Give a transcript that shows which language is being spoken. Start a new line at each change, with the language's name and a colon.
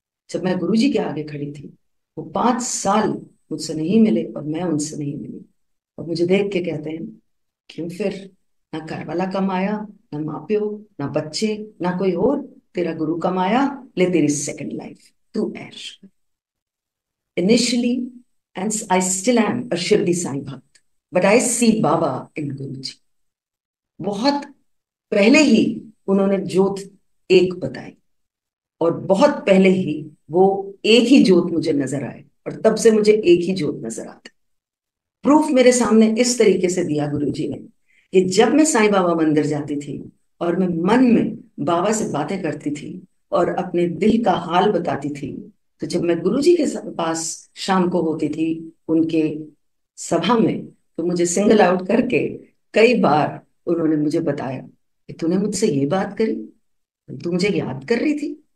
Hindi: जब मैं गुरु जी के आगे खड़ी थी, वो 5 साल मुझसे नहीं मिले और मैं उनसे नहीं मिली, और मुझे देख के कहते हैं क्यों फिर, ना घर वाला कम आया, ना माँ प्यो, ना बच्चे, ना कोई और, तेरा गुरु कम आया, ले तेरी सेकंड लाइफ, तू ऐश।
English: Initially, and I still am a Shirdi Sai Bhakt, but I see Baba in Guruji.
Hindi: बहुत पहले ही उन्होंने ज्योत एक बताई और बहुत पहले ही वो एक ही ज्योत मुझे नजर आए और तब से मुझे एक ही ज्योत नजर आती। प्रूफ मेरे सामने इस तरीके से दिया गुरुजी ने कि जब मैं साईं बाबा मंदिर जाती थी और मैं मन में बाबा से बातें करती थी और अपने दिल का हाल बताती थी, तो जब मैं गुरुजी के पास शाम को होती थी उनके सभा में, तो मुझे सिंगल आउट करके कई बार उन्होंने मुझे बताया कि तूने मुझसे ये बात करी, तू मुझे याद कर रही थी।